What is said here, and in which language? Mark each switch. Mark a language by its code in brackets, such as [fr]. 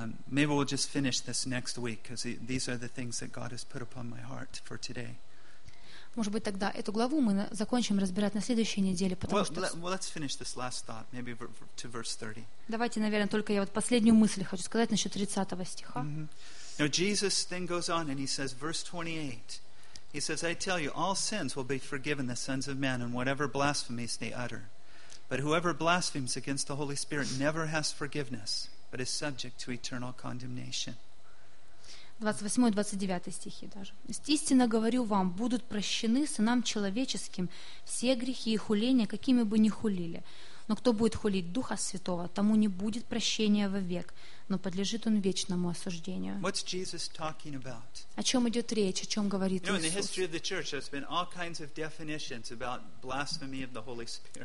[en] Maybe we'll just finish this next week, because these are the things that God has put upon my heart for today. [ru] Может быть, тогда эту главу мы закончим разбирать на следующей неделе, потому well, что. [en] Well, let's finish this last thought, maybe to verse 30. [ru] Давайте, наверное, только я вот последнюю мысль хочу сказать насчет 30 стиха. Mm-hmm. [en] Now Jesus then goes on and he says, verse 28, he says, I tell you, all sins will be forgiven the sons of men and whatever blasphemies they utter. But whoever blasphemes against the Holy Spirit never has forgiveness, but is subject to eternal condemnation. [ru] 28-29 стихи даже. «Истинно говорю вам, будут прощены сынам человеческим все грехи и хуления, какими бы ни хулили. Но кто будет хулить Духа Святого, тому не будет прощения вовек, но подлежит он вечному осуждению». О чем идет речь, о чем говорит Иисус?